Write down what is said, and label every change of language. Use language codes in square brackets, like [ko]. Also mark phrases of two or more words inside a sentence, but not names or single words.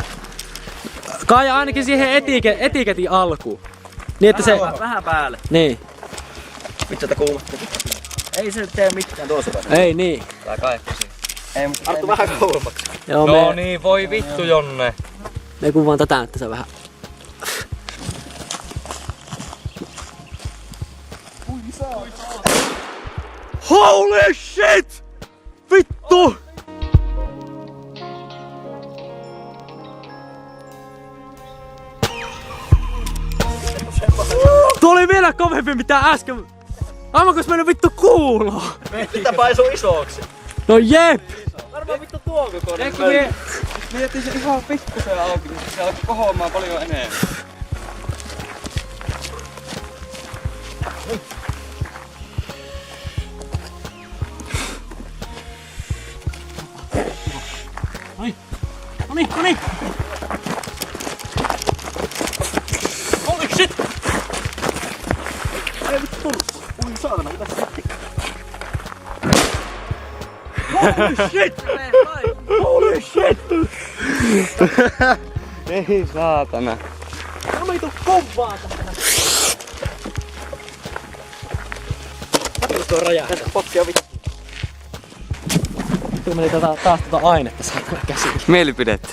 [fi] Kaaja ainakin siihen etiketin alkuun. Niin että se... Vähän päälle. Niin. Vittu, että kuulotti. Ei se tee mitään tuossa päässä. Ei niin. Tää kaikki siinä. Ei, mutta Arttu vähän kauemmaksi. Joo, No niin, voi vittu Jonne. me kuvaan tätä, että se vähän... [en] Holy shit! [fi] Vittu! Tuo oli vielä kovempi mitä äsken. Aivan kun mennyt vittu kuuloon. Mitä paisuu isoksi? No jep! Varmaan vittu tuon kokoinen. Eikö mietin se ihan pikkusen auki, niin se alkoi kohoamaan paljon enemmän. No niin. [en] Holy shit! [fi] Ei vittu tullut. Ui saatana, mitä se sitten? [en] Holy shit! Holy shit! [fi] Ei saatana. Tämä ei tuu kovaa tähän. Katso tuo räjää. Pokkia vittu. Tuo meni taas ainetta saatana käsiin. Mielipidettä.